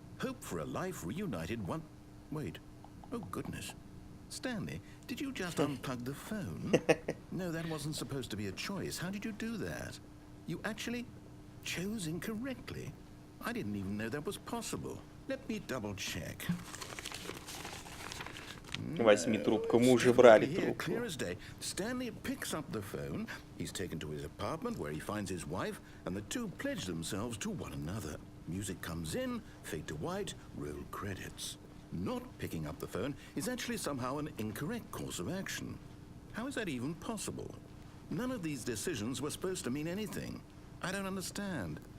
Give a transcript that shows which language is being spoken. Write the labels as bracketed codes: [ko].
[en] Hope for a life reunited one... Wait. Oh, goodness. Stanley, did you just unplug the phone? No, that wasn't supposed to be a choice. How did you do that? You actually chose incorrectly. I didn't even know that was possible. Let me double check. [ru] Возьми трубку, мы уже брали трубку. [en] Clear as day. Stanley picks up the phone. He's taken to his apartment where he finds his wife, and the two pledge themselves to one another. Music comes in, fade to white, roll credits. Not picking up the phone is actually somehow an incorrect course of action. How is that even possible? None of these decisions were supposed to mean anything. I don't understand.